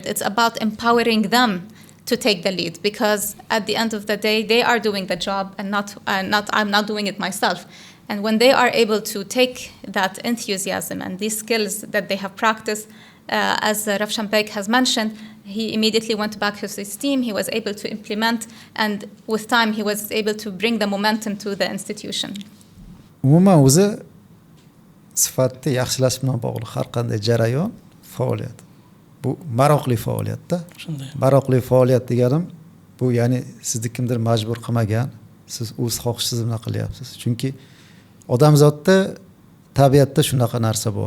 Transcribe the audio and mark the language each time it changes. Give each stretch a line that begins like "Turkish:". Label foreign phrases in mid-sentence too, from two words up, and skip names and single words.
English: It's about empowering them to take the lead, because at the end of the day, they are doing the job and I'm not doing it myself. And when they are able to take that enthusiasm and these skills that they have practiced, as Ravshan Beg has mentioned, he immediately went back to his team. He was able to implement, and with time, he was able to bring the momentum to the institution.
Uzbek: Umuman o'zi sifatni yaxshilash bilan bog'liq har qanday jarayon, faoliyat. Bu maroqli faoliyatda. Shunday. Maroqli faoliyat deganim bu ya'ni sizni kimdir majbur qilmagan, siz o'z xohishingiz bilan qilyapsiz. Chunki odamzodda tabiatda shunaqa narsa bor.